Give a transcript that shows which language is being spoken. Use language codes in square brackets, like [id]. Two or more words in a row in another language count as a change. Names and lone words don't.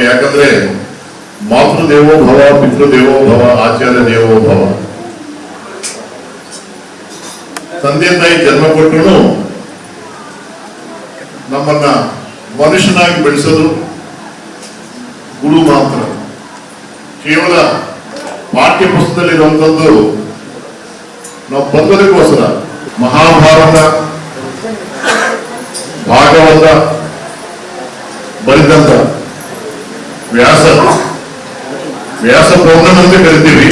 [sa] ಯಾಕಂದ್ರೆ ಮಾತೃ ದೇವೋ ಭವ, ಪಿತೃ ದೇವೋ ಭವ, ಆಚಾರ್ಯ ದೇವೋ ಭವ. [kn] ತಂದೆ ತಾಯಿ ಜನ್ಮ ಕೊಟ್ಟರು ನಮ್ಮನ್ನ ಮನುಷ್ಯನಾಗಿ ಬೆಳೆಸೋದು ಗುರು ಮಾತ್ರ. ಕೇವಲ ಪಾಠ್ಯ ಪುಸ್ತಕದಲ್ಲಿರುವಂಥದ್ದು ನಾವು ಬದುಕೋದಕ್ಕೋಸ್ಕರ ಮಹಾಭಾರತ, ಭಾಗವತ ಬರೆದಂತ ವ್ಯಾಸ ಪೌರ್ಣಮಿ ಅಂತ ಕರಿತೀವಿ.